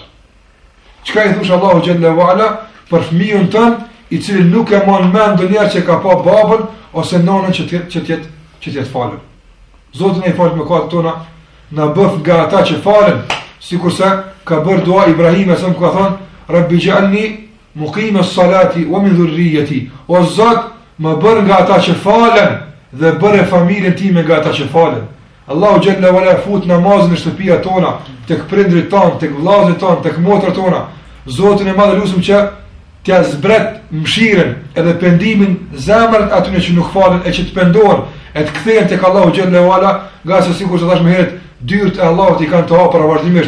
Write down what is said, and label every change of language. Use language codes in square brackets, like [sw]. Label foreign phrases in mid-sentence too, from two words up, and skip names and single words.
[sq] Çka i thush Allahu [ar] جل وعلا [sq] për fëmijën tënd, i cili nuk e mon mend ndonjëherë që ka pa babën ose nonën që të jetë falur. Zoti na i falë mëkatet tona, na bëf nga ata që falen, sikurse ka bërë dua Ibrahim sa më ka thonë [ar] رب اجعلني مقيم الصلاة ومن ذريتي. [sq] O Zot, më bër nga ata që falen dhe bëre familjen time nga ata që falen. Allahu [ar] جل وعلا [sq] fut namazin në shtëpia tona, tek prindrit tan, tek vëllezërit tan, tek motrat tona. Zotin e Madh lutem që t'ia zbret mëshirën edhe pendimin zemrat atyre që nuk falen e që të pendohen e të kthehen tek Allahu [ar] جل وعلا, [sq] nga se sikur të thash më herët, dyert e Allahut i kanë të hapura vazhdimisht.